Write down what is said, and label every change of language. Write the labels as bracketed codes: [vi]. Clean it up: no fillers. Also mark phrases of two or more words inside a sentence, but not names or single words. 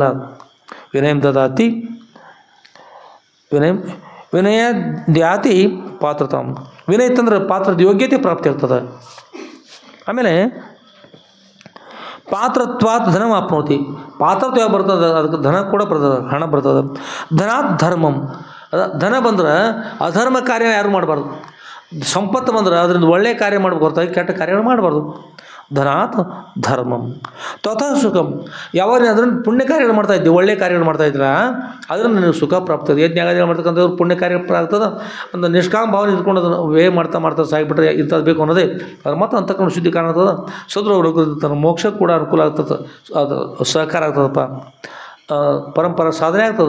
[sa] ವಿನಯಂ ದದಾತಿ ವಿನಯ ದ್ಯಾತಿ ಪಾತ್ರತಾಂ. [kn] ವಿನಯ ಇತ್ತಂದ್ರೆ ಪಾತ್ರದ ಯೋಗ್ಯತೆ ಪ್ರಾಪ್ತಿ ಆಗ್ತದೆ. [sa] ಆಮೇಲೆ ಪಾತ್ರತ್ವಾತ್ ಧನ ಆಪ್ನೋತಿ. [kn] ಪಾತ್ರತ್ವ ಯಾವ ಬರ್ತದೆ ಅದಕ್ಕೆ ಧನ ಕೂಡ ಬರ್ತದೆ, ಹಣ ಬರ್ತದೆ. [sa] ಧನಾತ್ ಧರ್ಮಂ. [kn] ಧನ ಬಂದ್ರೆ ಅಧರ್ಮ ಕಾರ್ಯ ಯಾರು ಮಾಡಬಾರ್ದು. ಸಂಪತ್ತು ಬಂದ್ರೆ ಅದರಿಂದ ಒಳ್ಳೆಯ ಕಾರ್ಯ ಮಾಡ್ಬೇಕು ಹೊರತಾಗಿ ಕೆಟ್ಟ ಕಾರ್ಯಗಳು ಮಾಡಬಾರ್ದು. [sa] ಧನಾತ್ ಧರ್ಮಂ ತಥಾ ಸುಖಂ. [kn] ಯಾವಾಗ ಅದನ್ನು ಪುಣ್ಯ ಕಾರ್ಯಗಳು ಮಾಡ್ತಾಯಿದ್ದೆ, ಒಳ್ಳೆಯ ಕಾರ್ಯಗಳು ಮಾಡ್ತಾಯಿದ್ರ ಅದರಿಂದ ನನಗೆ ಸುಖ ಪ್ರಾಪ್ತದೆ. ಯಜ್ಞಾಗಾದಿಗಳು ಮಾಡ್ತಕ್ಕಂಥವ್ರು ಪುಣ್ಯ ಕಾರ್ಯ ಆಗ್ತದೆ. ಒಂದು ನಿಷ್ಕಾಮ ಭಾವನೆ ಇಟ್ಕೊಂಡು ಅದನ್ನು ವೇ ಮಾಡ್ತಾ ಸಾಗಿಬಿಟ್ರೆ ಇಂಥದ್ದು ಬೇಕು ಅನ್ನೋದೇ ಅದು. ಮತ್ತು ಅಂತಕೊಂಡು ಶುದ್ಧಿ ಕಾರಣ ಆಗ್ತದೆ, ಸದೃಢ ಮೋಕ್ಷಕ್ಕೆ ಕೂಡ ಅನುಕೂಲ ಆಗ್ತದೆ, ಅದು ಸಹಕಾರ ಆಗ್ತದಪ್ಪ, ಪರಂಪರಾ ಸಾಧನೆ ಆಗ್ತದೆ.